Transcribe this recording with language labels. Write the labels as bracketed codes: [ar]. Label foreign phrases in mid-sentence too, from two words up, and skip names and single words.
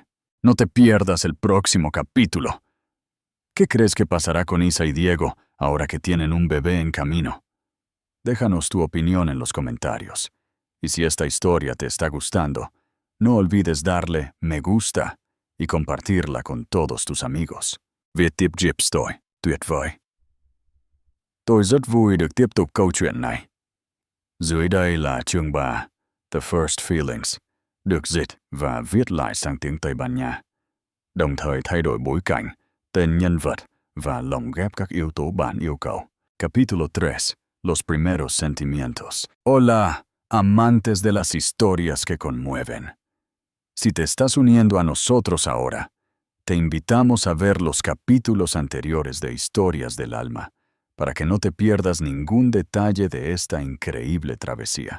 [es] No te pierdas el próximo capítulo». ¿Qué crees que pasará con Isa y Diego ahora que tienen un bebé en camino? Déjanos tu opinión en los comentarios. Y si esta historia te está gustando, no olvides darle me gusta y compartirla con todos tus amigos. [vi] Viết tiếp Jeep Story, tuyệt vời. Tôi rất vui được tiếp tục câu chuyện này. Dưới đây là chương 3, The First Feelings, được dịch và viết lại sang tiếng Tây Ban Nha, đồng thời thay đổi bối cảnh, tên nhân vật và lồng ghép các yếu tố bản yêu cầu. [es] Capítulo 3, Los primeros sentimientos. Hola, amantes de las historias que conmueven. Si te estás uniendo a nosotros ahora, te invitamos a ver los capítulos anteriores de Historias del Alma, para que no te pierdas ningún detalle de esta increíble travesía.